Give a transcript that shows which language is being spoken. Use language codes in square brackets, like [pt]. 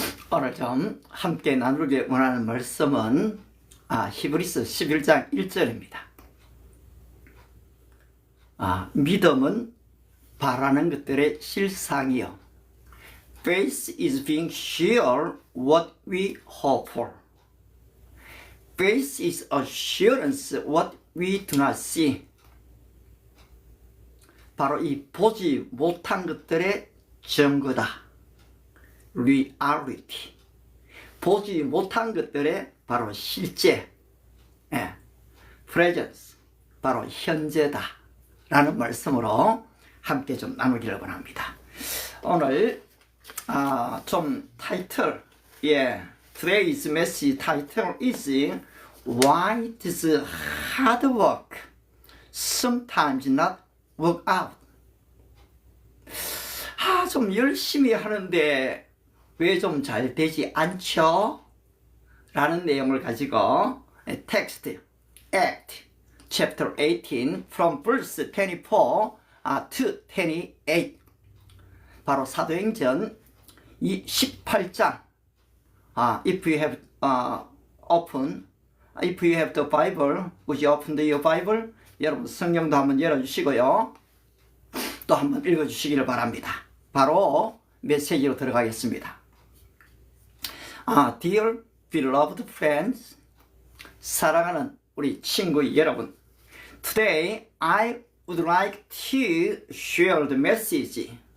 [ko] 오늘 좀 함께 나누기 원하는 말씀은 히브리서 11장 1절입니다. 믿음은 바라는 것들의 실상이요. [en] Faith is being sure what we hope for. Faith is assurance what we do not see. [ko] 바로 이 보지 못한 것들의 증거다. [en] reality. [ko] 보지 못한 것들의 바로 실제, presence, 바로 현재다 라는 말씀으로 함께 좀 나누기를 원합니다. 오늘 좀 타이틀, [en] today's message title is Why does hard work sometimes not work out? [ko] 좀 열심히 하는데 왜 좀 잘 되지 않죠? 라는 내용을 가지고 [en] text, Act, chapter 18 from verse 24 to 28 [ko] 바로 사도행전 18장 [en] if you have open if you have the Bible, would you open your Bible? [ko] 여러분 성경도 한번 열어주시고요. 또 한번 읽어주시기를 바랍니다. 바로 메시지로 들어가겠습니다. [en] Dear beloved friends, [ko] 사랑하는 우리 친구 여러분, [en] Today I would like to share the message.